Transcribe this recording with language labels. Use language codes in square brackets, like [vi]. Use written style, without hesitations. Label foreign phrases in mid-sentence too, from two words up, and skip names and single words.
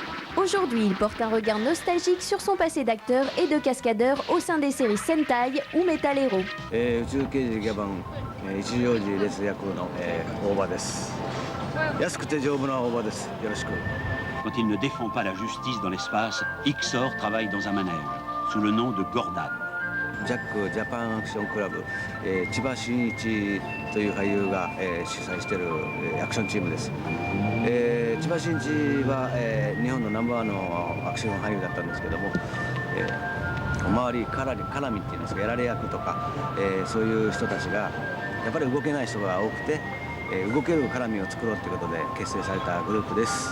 [fr] Aujourd'hui, il porte un regard nostalgique sur son passé d'acteur et de cascadeur au sein des séries Sentai ou Metal Hero. Quand il ne défend pas la justice dans l'espace, Ixor travaille dans un manège, sous le nom de Gordon. [ja] ジャックジャパンアクションクラブ、千葉真一という俳優が、主催している、アクションチームです。千葉真一は、日本のナンバーワンのアクション俳優だったんですけども、周り絡みっていうんですか、やられ役とか、そういう人たちがやっぱり動けない人が多くて、動ける絡みを作ろうということで結成されたグループです。